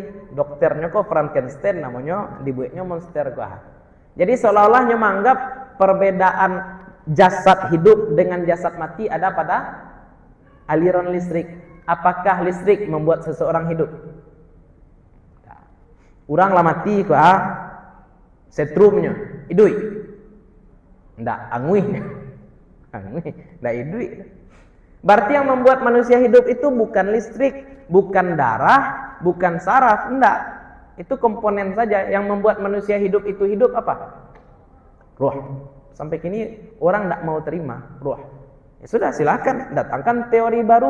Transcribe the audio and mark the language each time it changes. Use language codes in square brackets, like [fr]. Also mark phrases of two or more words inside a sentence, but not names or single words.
[id] Dokternya kok Frankenstein namanya, dibuatnya monster kok. Jadi seolah-olahnya menganggap perbedaan jasad hidup dengan jasad mati ada pada aliran listrik. Apakah listrik membuat seseorang hidup? [min] Orang lah mati kok setrumnya hidup. Ndak anguihnya. Anguih, ndak hidup. [id] Berarti yang membuat manusia hidup itu bukan listrik, bukan darah, bukan saraf, enggak. Itu komponen saja. Yang membuat manusia hidup itu hidup apa? Ruh. Sampai kini orang tidak mau terima ruh. Ya sudah, silakan datangkan teori baru.